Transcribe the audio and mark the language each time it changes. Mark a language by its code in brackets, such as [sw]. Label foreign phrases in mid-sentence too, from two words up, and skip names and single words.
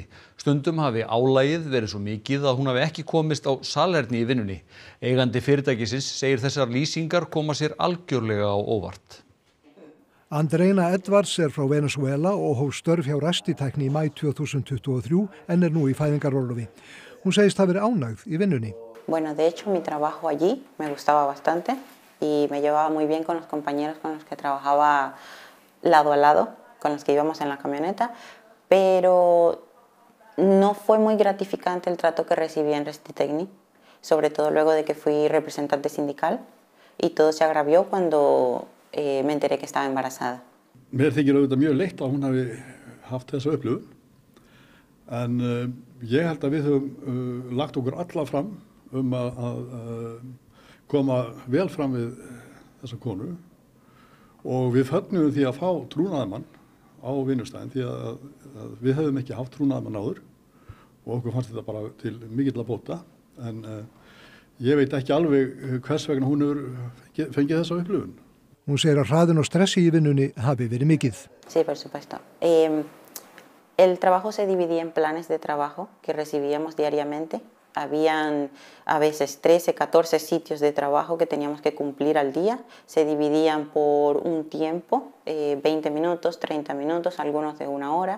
[is] Stundum hafi álagið verið svo mikið að hún hafi ekki komist á salerni í vinnunni. Eigandi fyrirtækisins segir þessar lýsingar koma sér algjörlega á óvart. Andreina Edwards er frá Venezuela og hóf störf hjá Ræstitækni í maí 2023 en er nú í fæðingarorlofi. Hún segist hafa verið ánægð í vinnunni. [es] Bueno, de hecho, mi trabajo allí me gustaba bastante y me llevaba muy bien con los compañeros con los que trabajaba lado a lado, con los que íbamos en la camioneta, pero no fue muy gratificante el trato que recibí en Ræstitækni, sobre todo luego de que fui representante sindical y todo se agravió cuando me enteré que estaba embarazada. [is] Mér þykir auðvitað mjög leitt að hún hafi haft þessa upplifun, en ég held að við höfum lagt okkur alla fram að koma vel fram við þessa konu og við fögnum því að fá trúnaðarmann á vinnustæðin því að við hefðum ekki haft trúnaðarmann áður og okkur fannst þetta bara til mikilla bóta en ég veit ekki alveg hvers vegna hún hefur fengið þessa upplifun. Hún segir að hraðin og stressi í vinnunni hafi verið mikið. [es] Sí, por supuesto. El trabajo se dividía en planes de trabajo que recibíamos diariamente. Habían a veces 13, 14 sitios de trabajo que teníamos que cumplir al día. Se dividían por un tiempo, 20 minutos, 30 minutos, algunos de 1 hora.